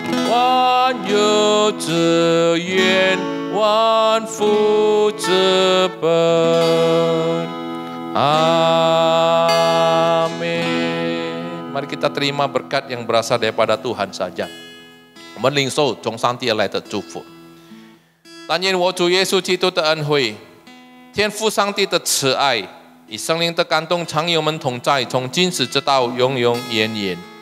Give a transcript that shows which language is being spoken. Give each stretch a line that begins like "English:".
Chinese: 万有之源，万福之本。
Malay: Amin. Mari kita terima berkat yang berasal daripada Tuhan saja.
Chinese: 我们领受从上帝而来的祝福。但愿我主耶稣基督的恩惠、天父上帝的慈爱与圣灵的感动常与我们同在，从今时直到永永远远。